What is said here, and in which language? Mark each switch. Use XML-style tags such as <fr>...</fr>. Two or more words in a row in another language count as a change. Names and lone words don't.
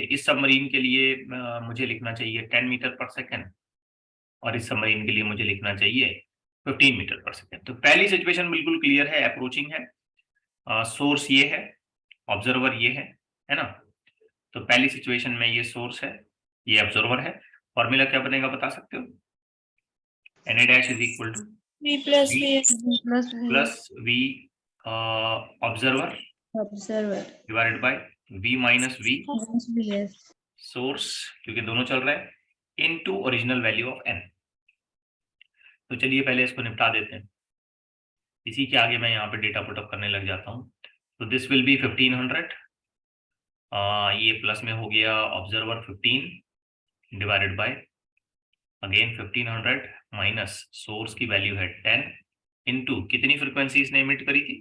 <hi>इस सबमरीन के लिए मुझे लिखना चाहिए 10</hi> <en>meter per second,</en> <hi>और इस सबमरीन के लिए मुझे लिखना चाहिए 15</hi> <en>meter per second.</en> <hi>तो पहली सिचुएशन बिल्कुल क्लियर है, अप्रोचिंग है, सोर्स ये है, ऑब्जर्वर ये है ना। तो पहली सिचुएशन में ये सोर्स है, ये ऑब्जर्वर है। फॉर्मूला क्या बनेगा बता सकते हो?</hi> <en>Na dash is equal to V plus V V plus V observer divided by V minus V Vs.</en> <hi>सोर्स, क्योंकि दोनों चल रहे हैं,</hi> <en>into original value of n.</en> <hi>तो चलिए पहले इसको निपटा देते हैं, इसी के आगे मैं यहाँ पे डेटा पुटअप करने लग जाता हूँ। तो</hi> <en>this will be</en> <hi>1500, ये प्लस में हो गया ऑब्जर्वर 15</hi> <en>divided by again</en> <hi>1500 माइनस सोर्स की वैल्यू है 10 इनटू कितनी फ्रीक्वेंसी इसने इमिट करी थी?</hi>